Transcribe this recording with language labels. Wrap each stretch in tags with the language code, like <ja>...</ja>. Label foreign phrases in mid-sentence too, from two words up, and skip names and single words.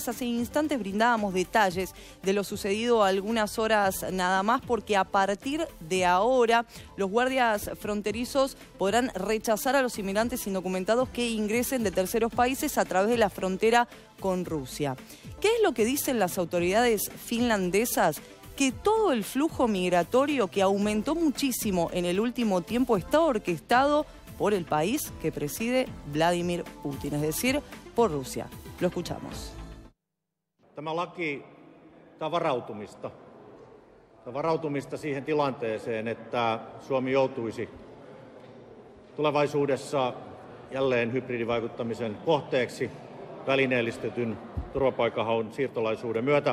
<es>Hace instantes brindábamos detalles de lo sucedido algunas horas nada más, porque a partir de ahora los guardias fronterizos podrán rechazar a los inmigrantes indocumentados que ingresen de terceros países a través de la frontera con Rusia. ¿Qué es lo que dicen las autoridades finlandesas? Que todo el flujo migratorio, que aumentó muchísimo en el último tiempo, está orquestado por el país que preside Vladimir Putin, es decir, por Rusia. Lo escuchamos.</es> <fi>Tämä laki on varautumista. Se on varautumista siihen tilanteeseen, että Suomi joutuisi tulevaisuudessa jälleen hybridivaikuttamisen kohteeksi välineellistetyn turvapaikanhaun siirtolaisuuden myötä.</fi>